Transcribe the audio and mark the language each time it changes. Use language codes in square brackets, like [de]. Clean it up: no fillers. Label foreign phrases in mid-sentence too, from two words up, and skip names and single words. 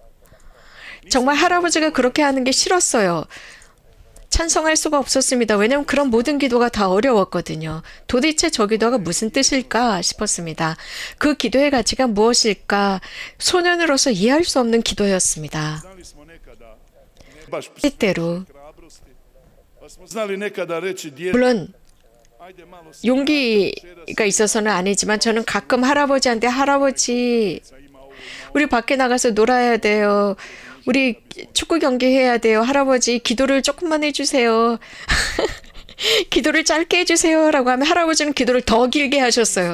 [ko] 정말 할아버지가 그렇게 하는 게 싫었어요. 찬성할 수가 없었습니다. 왜냐하면 그런 모든 기도가 다 어려웠거든요. 도대체 저 기도가 무슨 뜻일까 싶었습니다. 그 기도의 가치가 무엇일까? 소년으로서 이해할 수 없는 기도였습니다. [hr] Znali smo nekada, ne baš [ko] 때때로 [hr] hrabrosti, pa smo znali nekada reći djecu, [ko] 물론 [hr] ajde malo se [ko] 용기가 있어서는 아니지만 저는 가끔 할아버지한테 할아버지 우리 밖에 나가서 놀아야 돼요. 우리 축구 경기 해야 돼요. 할아버지 기도를 조금만 해주세요. 기도를 짧게 해주세요 라고 하면 할아버지는 기도를 더 길게 하셨어요.